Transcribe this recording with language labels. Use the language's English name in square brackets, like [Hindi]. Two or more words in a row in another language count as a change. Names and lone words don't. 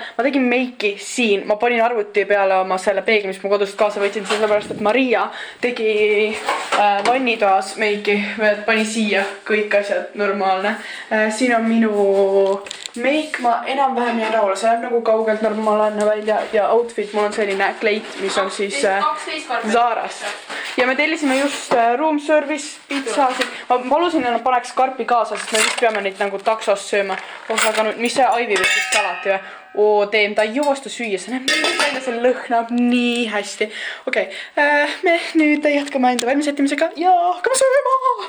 [Estonian] Ma tegin meiki siin, ma panin arvuti peale oma selle peegli, mis ma kodust kaasa võtsin, sellepärast, et Maria tegi vannitoas meiki, pani siia kõik asjad normaalne. Siin on minu meik, ma enam-vähem jään rahule, see on nagu kaugelt normaalne välja ja outfit, mul on selline kleit, mis on siis Zarast. Ja me tellisime just [English] room service [Estonian] pitsasid. Ma palusin, et nad paneks karpi kaasa, sest me vist peame neid nagu taksos sööma. Aga nüüd, mis see Aivi võttis salati või? Teem, ta ei jõua seda süüa, see näeb nii välja, see lõhnab nii hästi. Okei, me nüüd jätkame enda valmisettimisega ja hakkame sööma!